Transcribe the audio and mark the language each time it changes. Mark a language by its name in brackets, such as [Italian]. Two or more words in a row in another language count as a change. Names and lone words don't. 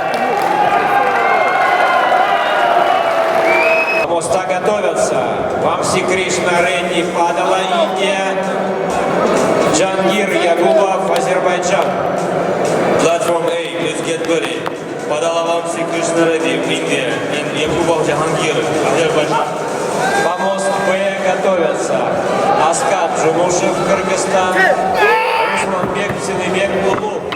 [Russian] Помост А готовятся Вамси Кришна Редди, Падала, Индия, Джангир Ягубов, Азербайджан. [English] Platform A, please get ready. Padala Vamsi Krishna Reddy, India, and Yakubov Jahangir, Azerbaijan. [Russian] Помост Б готовятся Аскат Джумушев, Кыргызстан, Русманбек Синебек, Лулу.